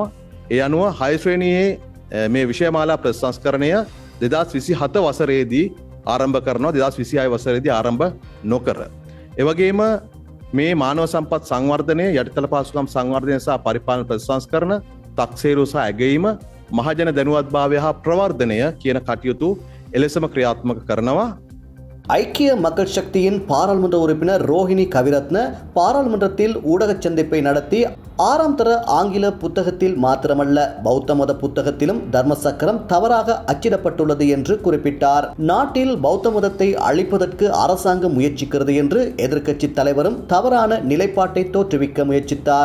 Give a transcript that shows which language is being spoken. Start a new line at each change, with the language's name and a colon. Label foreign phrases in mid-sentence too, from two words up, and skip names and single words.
Sinhala: ඒ අනුව 6 ශ්‍රේණියේ මේ විෂයමාලා ප්‍රතිසංස්කරණය 2027 වසරේදී ආරම්භ කරනවා, 2026 වසරේදී ආරම්භ නොකර. ඒ වගේම මේ මානව සම්පත් සංවර්ධනය, යටිතල පහසුකම් සංවර්ධනය සහ පරිපාලන ප්‍රතිසංස්කරණ, තක්සේරු සහ ඇගයීම, මහජන දැනුවත්භාවය හා ප්‍රවර්ධනය කියන කටයුතු එලෙසම ක්‍රියාත්මක කරනවා.
Tamil: ஐக்கிய மக்கள் சக்தியின் பாராளுமன்ற உறுப்பினர் ரோஹிணி கவிரத்ன பாராளுமன்றத்தில் ஊடக சந்திப்பை நடத்தி 6ஆம் தர ஆங்கில புத்தகத்தில் மாத்திரமல்ல பௌத்த மத புத்தகத்திலும் தர்மசக்கரம் தவறாக அச்சிடப்பட்டுள்ளது என்று குறிப்பிட்டார். நாட்டில் பௌத்த மதத்தை அழிப்பதற்கு அரசாங்கம் முயற்சிக்கிறது என்று எதிர்க்கட்சி தலைவரும் தவறான நிலைப்பாட்டை தோற்றுவிக்க முயற்சித்தார்.